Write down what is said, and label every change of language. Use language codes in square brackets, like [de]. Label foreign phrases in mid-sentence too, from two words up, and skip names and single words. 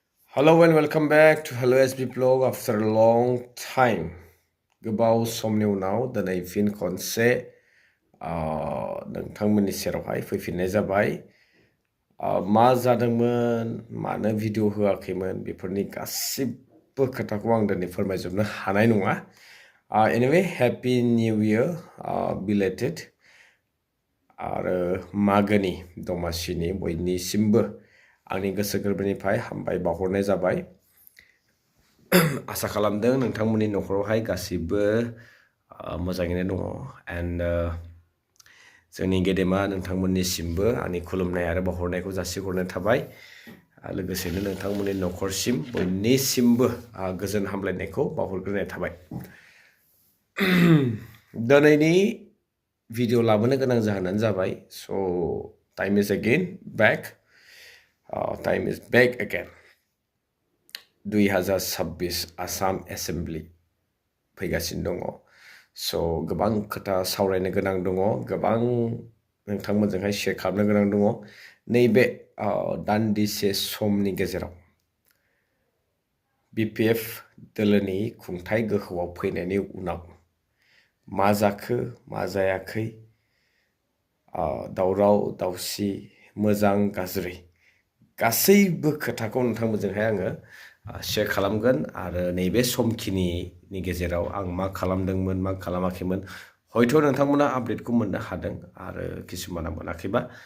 [en] Hello and welcome back to HelloSbVlog after a long time. [brx] Gobaw समनि उनाव दिनै फिन खनसे नोंथांमोननि सेरावहाय फैफिननाय जाबाय मा जादोंमोन मानो भिडिअ होआखैमोन बेफोरनि गासिबो खोथाखौ आं दिनै फोरमायजोबनो हानाय नङा [en] anyway happy new year belated [brx] आरो मागोनि दमासिनि बयनिसिमबो आंनि गोसो गोरबोनिफ्राय हामबाय बावहरनाय जाबाय आसा खालामदों नोंथांमोननि नखरावहाय गासिबो मोजाङैनो दङ and जोंनि गेदेमा नोंथांमोननिसिमबो आंनि खुलुमनाय आरो बावहरनायखौ जासिहरनाय थाबाय लोगोसेनो नोंथांमोननि नखरसिम बयनिसिमबो गोजोन हामलायनायखौ बावहरग्रोनाय थाबाय दिनैनि भिडिअ लाबोनो गोनां जाहोनानो जाबाय [en] so time is again back time is back again [brx] 2026 आसाम एसेम्बलि फैगासिनो दङ so गोबां खोथा सावरायनो गोनां दङ गोबां नोंथांमोनजोंहाय शेयार खालामनो गोनां दङ नैबे दान्दिसे समनि गेजेराव बिपिएफ दोलोनि खुंथाय गोहोआव फैनायनि उनाव मा जाखो मा जायाखै दावराव दावसि मोजां गाज्रि गासैबो खोथाखौ नोंथांमोनजोंहाय आङो शेयार खालामगोन आरो नैबे समखिनिनि गेजेराव आं मा खालामदोंमोन मा खालामाखैमोन हयथ' नोंथांमोना आपडेटखौ मोननो हादों आरो किसुमाना मोनाखैबा